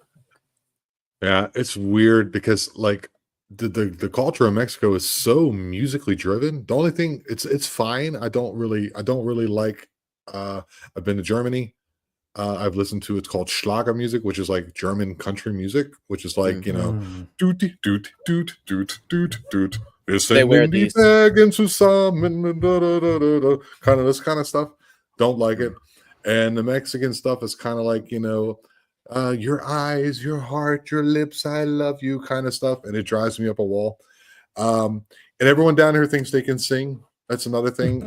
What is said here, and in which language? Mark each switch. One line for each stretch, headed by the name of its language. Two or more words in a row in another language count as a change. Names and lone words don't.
English: Yeah, it's weird because like the culture of Mexico is so musically driven. The only thing it's fine. I don't really like I've been to Germany. I've listened to it's called Schlager music, which is like German country music, which is like, Mm. doot doot doot doot doot doot.
German: Wir
English: They wear
German: singen die
English: these.
German: Bergen zusammen,
English: kind of this kind of stuff. Don't like it. Mm. And the Mexican stuff is kind of like, your eyes, your heart, your lips, I love you kind of stuff. And it drives me up a wall. And everyone down here thinks they can sing. That's another thing.